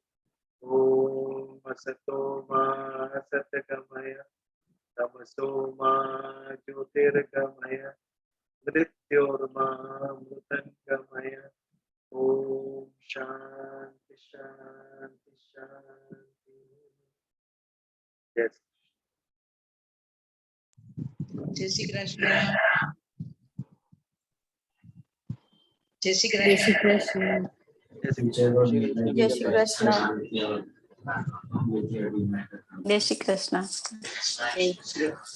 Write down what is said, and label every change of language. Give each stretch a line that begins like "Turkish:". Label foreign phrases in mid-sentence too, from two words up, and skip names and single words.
Sanskrit: ॐ असतो मा सद्गमय, तमसो मा ज्योतिर्गमय, मृत्योर्मामृतङ्गमय। ॐ शान्ति शान्ति शान्ति।
Gujarati: જય શ્રી કૃષ્ણ। જય શ્રી જય શ્રી કૃષ્ણ. કૃષ્ણ. જય શ્રી કૃષ્ણ. જય શ્રી કૃષ્ણ. જય શ્રી